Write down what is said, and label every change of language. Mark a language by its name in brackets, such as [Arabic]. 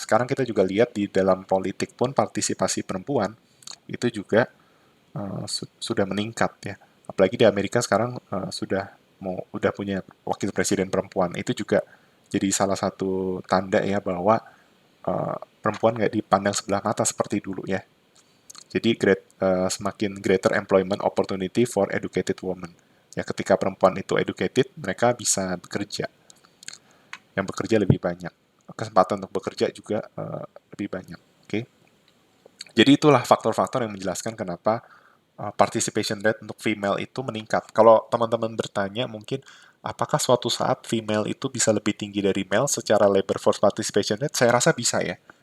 [Indonesian] Sekarang kita juga lihat di dalam politik pun partisipasi perempuan itu juga sudah meningkat ya. Apalagi di Amerika sekarang udah punya wakil presiden perempuan. Itu juga jadi salah satu tanda ya bahwa perempuan nggak dipandang sebelah mata seperti dulu ya. Jadi semakin [English] greater employment opportunity for educated women. [Indonesian] Ya, ketika perempuan itu educated, mereka bisa bekerja. Yang bekerja lebih banyak. Kesempatan untuk bekerja juga lebih banyak. Oke. Okay? Jadi itulah faktor-faktor yang menjelaskan kenapa participation rate untuk female itu meningkat. Kalau teman-teman bertanya mungkin apakah suatu saat female itu bisa lebih tinggi dari male secara labor force participation rate? Saya rasa bisa ya.